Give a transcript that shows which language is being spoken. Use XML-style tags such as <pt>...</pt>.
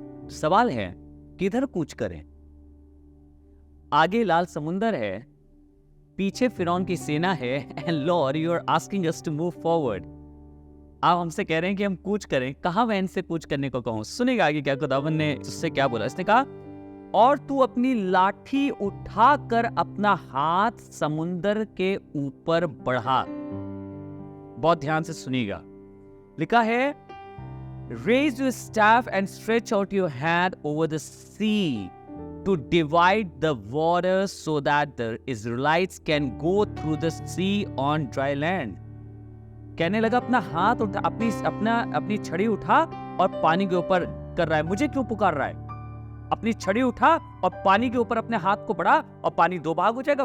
<hi>सवाल है, किधर कूच करें? आगे लाल समुंदर है, पीछे फिरौन की सेना है,</hi> <en>And lord you are asking us to move forward.</en> <hi>आप हमसे कह रहे हैं कि हम कूच करें। कहां मैं इनसे कूच करने को कहूं? सुनेगा आगे क्या खुदावन ने उससे क्या बोला। इसने कहा, और तू अपनी लाठी उठाकर अपना हाथ समुंदर के ऊपर बढ़ा। बहुत ध्यान से सुनिएगा। लिखा है,</hi> <en>raise your staff and stretch out your hand over the sea to divide the waters so that the Israelites can go through the sea on dry land.</en> <hi>कहने लगा, अपना हाथ उठा, अपनी छड़ी उठा और पानी के ऊपर कर रहा है। मुझे क्यों पुकार रहा है? अपनी छड़ी उठा और पानी के ऊपर अपने हाथ को बढ़ा और पानी दो भाग हो जाएगा।</hi>